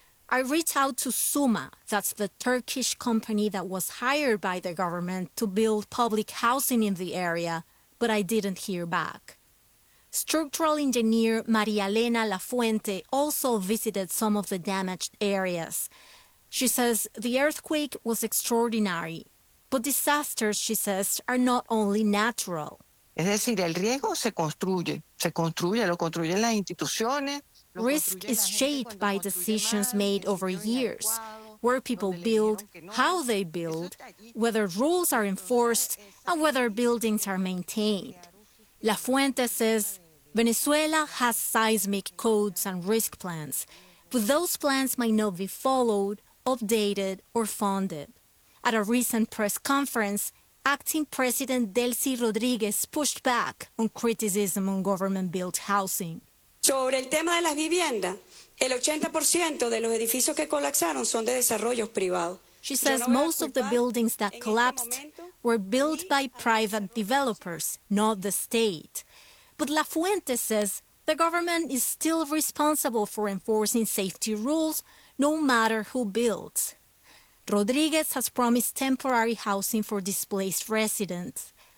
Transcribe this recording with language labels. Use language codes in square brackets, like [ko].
[en] I reached out to SUMA, that's the Turkish company that was hired by the government to build public housing in the area, but I didn't hear back. Structural engineer Maria Elena Lafuente also visited some of the damaged areas. She says the earthquake was extraordinary, but disasters, she says, are not only natural. [es] Es decir, el riesgo se construye, lo construyen las instituciones. [en] Risk is shaped by decisions made over years, where people build, how they build, whether rules are enforced, and whether buildings are maintained. La Fuente says Venezuela has seismic codes and risk plans, but those plans might not be followed, updated, or funded. At a recent press conference, acting President Delcy Rodríguez pushed back on criticism on government-built housing. [es] Sobre el tema de las viviendas, el 80% de los edificios que colapsaron son de desarrollos privados. [en] She says most of the buildings that collapsed were built by private developers, not the state. But La Fuente says the government is still responsible for enforcing safety rules, no matter who builds. Rodríguez has promised temporary housing for displaced residents.